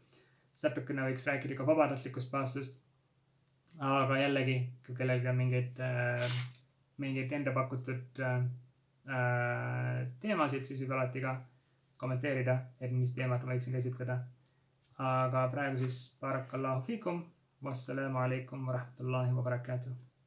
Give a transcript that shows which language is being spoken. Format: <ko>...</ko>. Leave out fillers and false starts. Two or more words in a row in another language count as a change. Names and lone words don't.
<et>Natukene võiks rääkida ka vabatahtlikust paastust. Aga jällegi, kui kellelgi on mingeid enda pakutud teemasid, siis võib alati ka kommenteerida, et mis teemat ma võiksin käsitleda. Aga praegu siis</et> <ar>بارك الله فيكم، والسلام عليكم ورحمة الله وبركاته.</ar>